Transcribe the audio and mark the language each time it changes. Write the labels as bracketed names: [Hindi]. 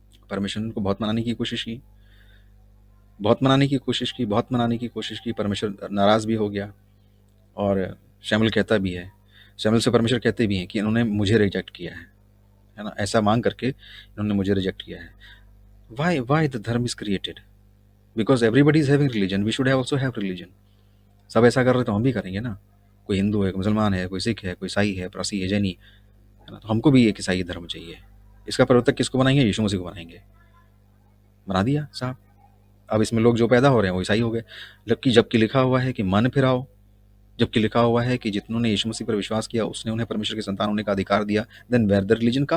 [Hindi] परमेश्वर ने उनको बहुत मनाने की कोशिश की, बहुत मनाने की कोशिश की। परमेश्वर नाराज़ भी हो गया। और शमूएल कहता भी है, शमूएल से परमेश्वर कहते भी हैं कि इन्होंने मुझे रिजेक्ट किया है ना, ऐसा मांग करके इन्होंने मुझे रिजेक्ट किया है। [English] Why the dharma is created? Because everybody is having religion, we should also have religion. [Hindi] सब ऐसा कर रहे तो हम भी करेंगे ना। कोई हिंदू है, कोई मुसलमान है, कोई सिख है, कोई ईसाई है, पारसी है, जैनी है ना, तो हमको भी एक ईसाई धर्म चाहिए। इसका प्रवर्तक किसको बनाएंगे? यीशु मसीह को बनाएंगे। बना दिया साहब। अब इसमें लोग जो पैदा हो रहे हैं वो ईसाई हो गए। जबकि लिखा हुआ है कि मन फिराओ, जबकि लिखा हुआ है कि जितनों ने यीशु मसीह पर विश्वास किया उसने उन्हें परमेश्वर के संतान होने का अधिकार दिया। [English] then where the religion [Hindi] का।